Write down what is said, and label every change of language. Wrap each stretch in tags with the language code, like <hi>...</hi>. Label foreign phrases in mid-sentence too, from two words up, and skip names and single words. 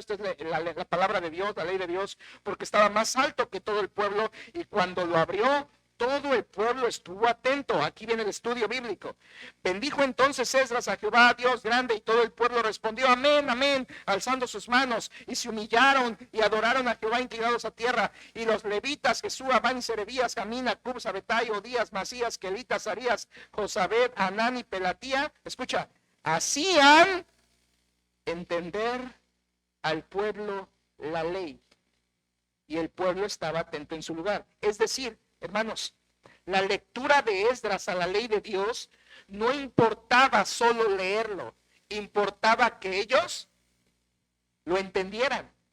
<es>Esta es la palabra de Dios, la ley de Dios, porque estaba más alto que todo el pueblo, y cuando lo abrió, todo el pueblo estuvo atento. Aquí viene el estudio bíblico. Bendijo entonces Esdras a Jehová, Dios grande, y todo el pueblo respondió amén, amén, alzando sus manos, y se humillaron y adoraron a Jehová inclinados a tierra. Y los levitas, Jesúa, Ban, Serebías, Jamín, Acub, Sabetai, Odías, Masías, Kelitas, Arías, Josabed, Anán y Pelatía, escucha, hacían entender al pueblo la ley. Y el pueblo estaba atento en su lugar. Es decir, hermanos, la lectura de Esdras a la ley de Dios no importaba solo leerlo, importaba que ellos lo entendieran.</es>